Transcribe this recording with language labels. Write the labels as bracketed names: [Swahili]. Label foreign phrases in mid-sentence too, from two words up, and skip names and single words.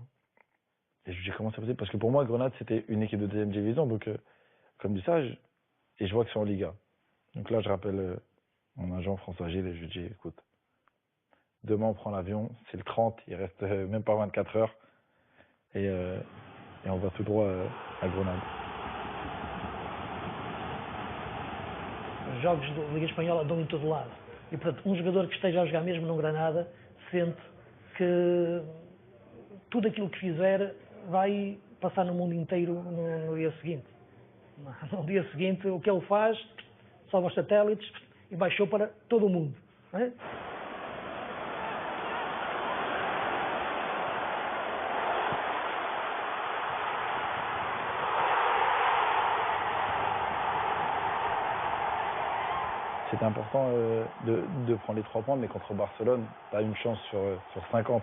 [French] Et je lui dis comment c'est possible parce que pour moi, Grenade c'était une équipe de deuxième division. Donc comme dit ça, et je vois que c'est en Liga. Donc là, je rappelle mon agent François Gilles et je lui dis écoute, demain on prend l'avion, c'est le 30, il reste même pas 24 heures et on va tout droit à Grenade. [Portuguese] Os jogos da Liga Espanhola dão em todo lado. E, portanto, jogador que esteja a jogar mesmo no Granada sente que tudo aquilo que fizer vai passar no mundo inteiro no dia seguinte. No dia seguinte, o que ele faz, sobe aos satélites e baixou para todo o mundo. Não é? [French] C'était important de prendre les 3 points, mais contre Barcelone, tu as une chance sur 50.